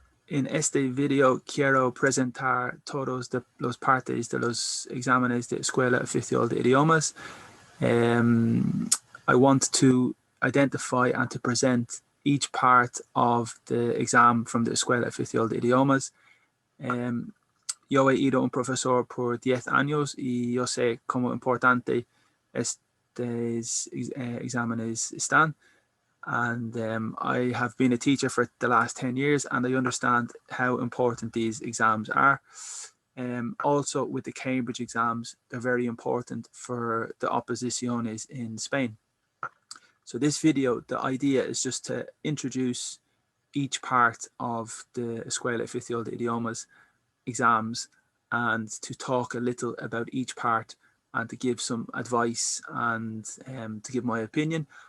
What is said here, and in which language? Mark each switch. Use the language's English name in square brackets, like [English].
[Spanish] En este video quiero presentar todos los partes de los exámenes de Escuela Oficial de Idiomas. [English] I want to identify and to present each part of the exam from the Escuela Oficial de Idiomas. [Spanish] Yo he ido un profesor por 10 años y yo sé cómo importante estos exámenes están. [English] And I have been a teacher for the last 10 years and I understand how important these exams are. Also with the Cambridge exams, they're very important for the oposiciones in Spain. So this video, the idea is just to introduce each part of the Escuela Oficial de Idiomas exams and to talk a little about each part and to give some advice and to give my opinion.